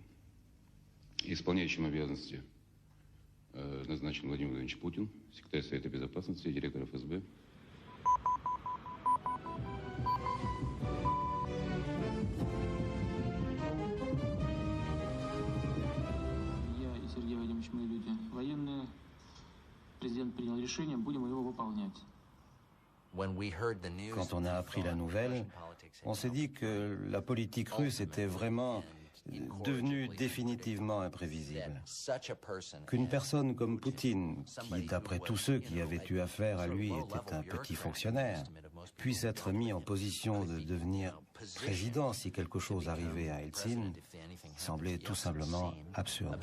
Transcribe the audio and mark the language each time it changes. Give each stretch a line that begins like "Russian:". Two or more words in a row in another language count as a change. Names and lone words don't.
Russian: Исполняющим обязанности назначен Владимир Владимирович Путин, секретарь Совета Безопасности, директор ФСБ. Я и Сергей Вадимович, мы люди военные. Президент принял решение, будем его выполнять.
French: Quand on a appris la nouvelle, on s'est dit que la politique russe était vraiment devenue définitivement imprévisible. Qu'une personne comme Poutine, qui d'après tous ceux qui avaient eu affaire à lui était un petit fonctionnaire, puisse être mis en position de devenir président si quelque chose arrivait à Eltsine, semblait tout simplement absurde.